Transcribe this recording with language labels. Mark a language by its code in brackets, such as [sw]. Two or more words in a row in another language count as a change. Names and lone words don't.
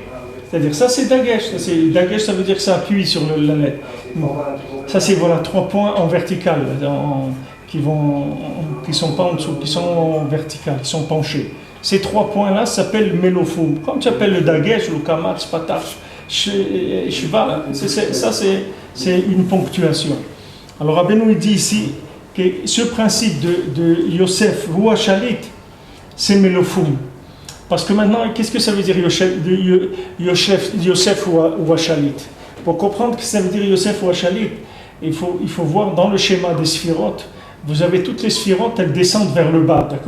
[fr] C'est-à-dire ça c'est dagesh. Dagesh ça veut dire que ça appuie sur la lettre. Ça c'est voilà 3 points en vertical, qui sont pas en dessous, qui sont en vertical, qui sont penchés. Ces 3 points-là s'appellent Melofum. Comme tu appelles le dagesh, le kamatz, patach, shva, ça c'est une ponctuation. Alors Rabbeinu dit ici que ce principe de Yosef ou Shalit, c'est Melofum. Parce que maintenant, qu'est-ce que ça veut dire Yosef ou Shalit? Pour comprendre ce que ça veut dire Yosef ou Shalit, il faut voir dans le schéma des sphirotes, vous avez toutes les sphirotes, elles descendent vers le bas, d'accord?